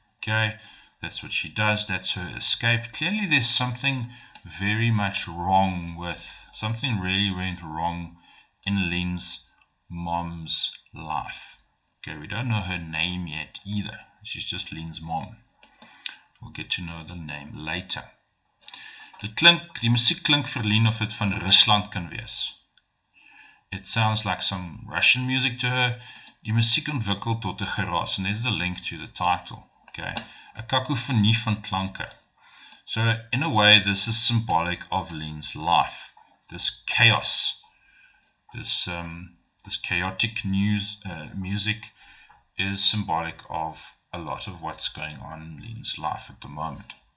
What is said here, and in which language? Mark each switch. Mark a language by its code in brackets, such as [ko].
[en] Okay, that's what she does. That's her escape. Clearly there's something very much wrong something really went wrong in Lien's mom's life. Okay, we don't know her name yet either. She's just Lien's mom. We'll get to know the name later. [af] Die musiek klink vir Lien of het van Rusland kan wees. [en] It sounds like some Russian music to her. [af] Die musiek ontwikkel tot 'n geraas, [en] and there's the link to the title. Okay, a cacophony [af] van klanke. [en] So in a way, this is symbolic of Lien's life. This chaos, this chaotic music is symbolic of a lot of what's going on in Lien's life at the moment.